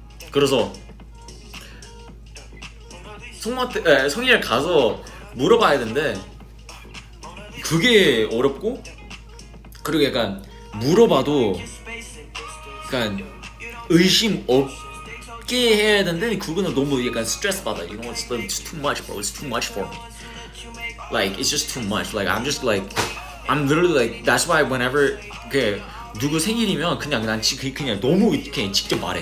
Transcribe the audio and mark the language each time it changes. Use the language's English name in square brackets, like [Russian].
[Korean] 그래서 성일 가서 물어봐야 되는데 그게 어렵고, 그리고 약간 물어봐도 약간 의심 없게 해야 되는데 그거는 너무 약간 스트레스 받아. [English] You know, it's too much, bro. It's too much for me. Like it's just too much. [Korean] Like I'm literally like that's why whenever 그 누구 생일이면 그냥 난 그냥 너무 그냥 직접 말해.